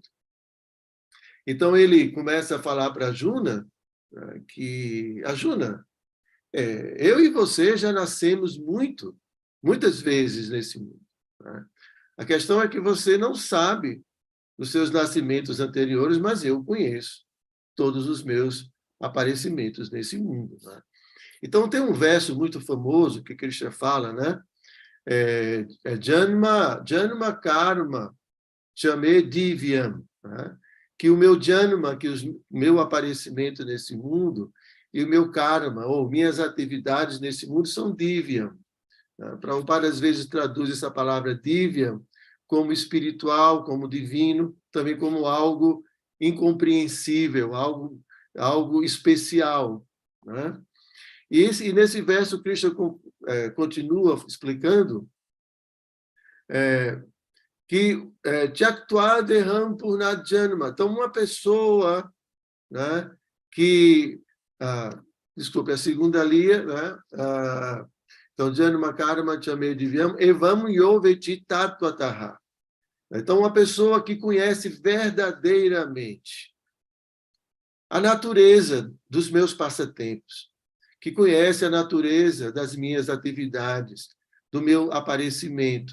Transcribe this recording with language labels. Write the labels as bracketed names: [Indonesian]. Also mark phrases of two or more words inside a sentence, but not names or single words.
[Portuguese] Então, ele começa a falar para Arjuna, que, Arjuna, eu e você já nascemos muitas vezes nesse mundo, né? A questão é que você não sabe os seus nascimentos anteriores, mas eu conheço todos os meus aparecimentos nesse mundo, né? Então, tem um verso muito famoso que Krishna fala, né? [Sanskrit] जन्म कर्म चमे दिव्यम्, [Portuguese] né? Que o meu janma, que o meu aparecimento nesse mundo, e o meu karma, ou minhas atividades nesse mundo, são divyam. Prabhupada às vezes traduz essa palavra divyam como espiritual, como divino, também como algo incompreensível, algo especial, né? E nesse verso, Krishna continua explicando que [Sanskrit] त्यक्त्वा देहम् पुर्नद्जन्म. [Portuguese] Então, uma pessoa, né, que... desculpe, a segunda linha, né? Então, [Sanskrit] जन्म कर्म चमे दिव्यम् एवम् योवेति तत्त्वतः. [Portuguese] Então, uma pessoa que conhece verdadeiramente a natureza dos meus passatempos, que conhece a natureza das minhas atividades, do meu aparecimento.